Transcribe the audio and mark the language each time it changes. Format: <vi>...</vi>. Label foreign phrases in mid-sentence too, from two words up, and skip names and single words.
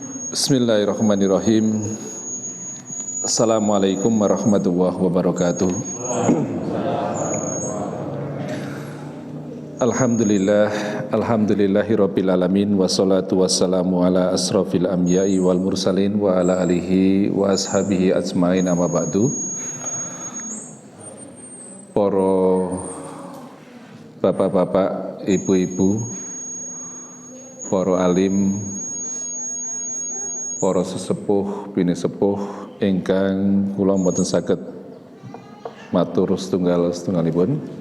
<ar>بسم الله الرحمن الرحيم. السلام عليكم ورحمة الله وبركاته. الحمد لله رب العالمين والصلاة والسلام على أشرف الأنبياء والمرسلين وعلى آله وأصحابه أجمعين أما بعد.</ar> <jv>Para bapak-bapak, ibu-ibu, para alim, para sesepuh, bini sepuh ingkang kula mboten saged matur setunggalipun.</jv>